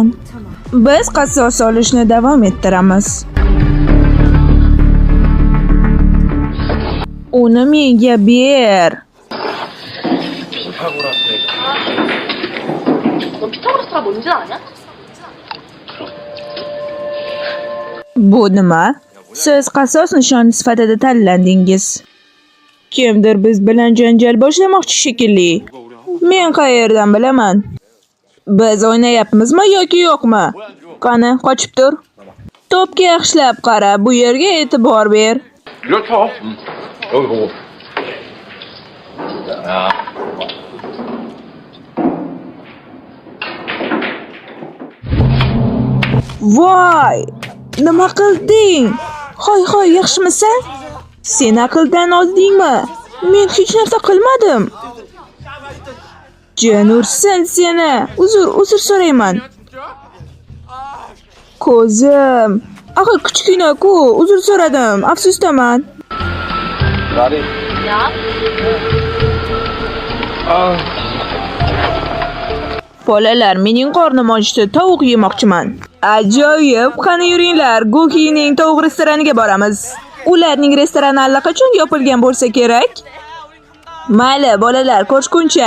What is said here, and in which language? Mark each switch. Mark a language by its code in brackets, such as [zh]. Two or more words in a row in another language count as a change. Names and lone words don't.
[uz] Biz qasos olishni davom ettiramiz. Uni menga ber. [ko] 너 피타고라스가 뭔지 아냐? [uz] Bu nima? Siz qasos nishoni sifatida tanlandingiz. Kimdir biz bilan janjal boshlamoqchi shekilli. Men qayerdan bilaman? Biz o'ynayapmizmi yoki yo'qmi? Qani, qochib tur. To'pga yaxshilab qara, bu yerga e'tibor ber. [ko] 그렇죠. 여기 보고. 야. [uz] Voy! Nima qilding? Hoy, yaxshimisan? Sen aqldan ozdingmi? Men hech narsa qilmadim. Janursan seni. Uzr so'rayman. Ko'zim. Axir kichkina-ku, uzr so'radim. Afsusdaman. [ko] 나리. 야? [uz] Bolalar, mening qornim ochdi, tovuq yemoqchiman. Ajoyib, qani yuringlar, Gokining tovuq restoraniga boramiz. Ularning restorani allaqachon yopilgan bo'lsa kerak. Mayli, bolalar, ko'rishguncha.